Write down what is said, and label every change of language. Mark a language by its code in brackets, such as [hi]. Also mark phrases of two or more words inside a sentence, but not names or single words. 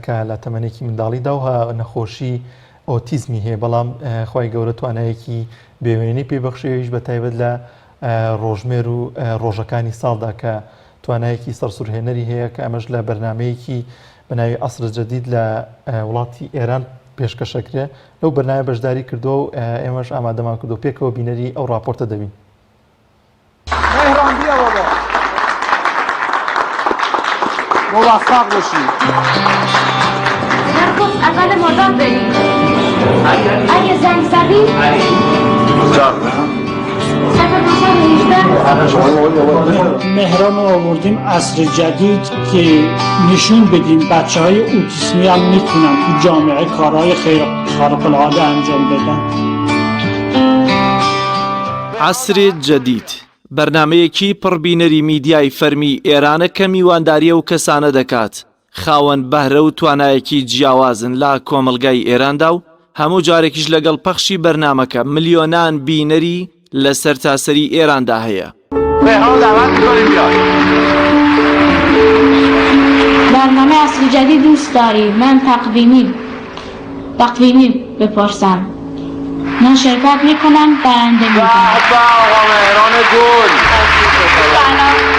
[ckb] کە لە تەمەنێکی منداڵیدا و نەخۆشی ئۆتیزمی هەیە، بەڵام خی گەورە توانایەکی بێوێنەی پێبەخشێویش بە تایبەت لە ڕۆژمێر و ڕۆژەکانی ساڵدا کە توانایەکی سەرسوورهێنەری هەیە کە ئەمەش لە بەرنمەیەکی بەناوی عەسرە جەدید لە وڵاتی ئێران پێشکەشەکرێ. لەو بەرنامە بەشداری کردو و ئێمەش ئامادەمان کردو پێکەوە بینەری ئەو راپۆرتە دەبین. [fa] مهران بیا بابا موفق باشی. نرخص اول مرداد بریم. اگه زنگ زدی مهران رو آوردیم عصر جدید که نشون بدیم بچه های اوتیسمی هم میتونن تو جامعه کارهای خارق العاده انجام بدن. [ckb] عصر جدید بەرنمەیەکی پڕبینەری میدیای فەرمی ئێرانە کە میوانداریە و کەسانە دەکات، خاوەن بەهرە و توانایەکی جیاوازن لە کۆمەلگای ئێراندا و هەموو جارێکیش لەگەڵ پەخشی بەرنمەکە ملیۆنان بینەری لە سەرتاسەری ئێراندا هەیە. [fa] برنامه عصر جدید دوست داری؟ من تقویمی بپرسم. من شرکت میکنم، برنده میکنم. آقا مهران گل. سلام.